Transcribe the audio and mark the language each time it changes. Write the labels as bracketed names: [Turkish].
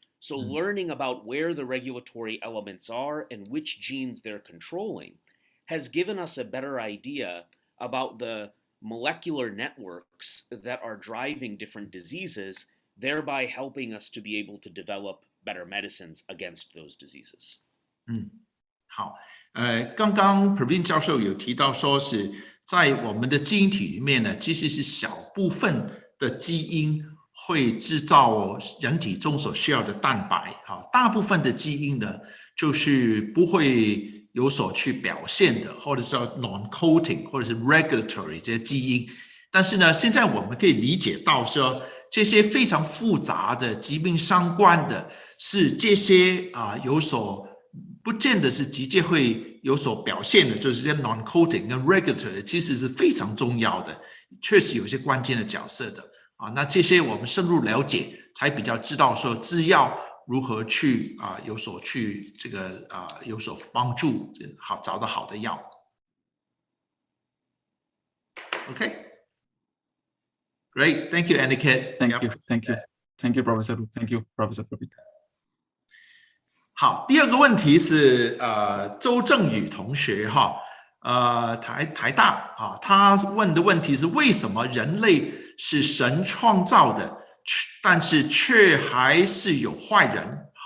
[English] So learning about where the regulatory elements are and which genes they're controlling has given us a better idea about the molecular networks that are driving different diseases, thereby helping us to be able to develop better medicines against those diseases. [Chinese] 好，刚刚 Praveen 教授有提到说是在我们的基因体里面呢，其实是小部分的基因会制造人体中所需要的蛋白，大部分的基因呢就是不会有所去表现的，或者是 non-coding 或者是 regulatory 这些基因。但是呢，现在我们可以理解到说，这些非常复杂的疾病相关的是这些有所不见得是直接会有所表现的，就是这些 non-coding 跟 regulatory 其实是非常重要的，确实有些关键的角色的那这些我们深入了解，才比较知道说制药如何去有所去这个有所帮助，好找到好的药。 [English] Okay, great, thank you, Aniket. Thank you, Professor. Thank you, Professor Praveen. [Chinese] 好，第二个问题是周正宇同学台大他问的问题是为什么人类是神创造的，但是却还是有坏人？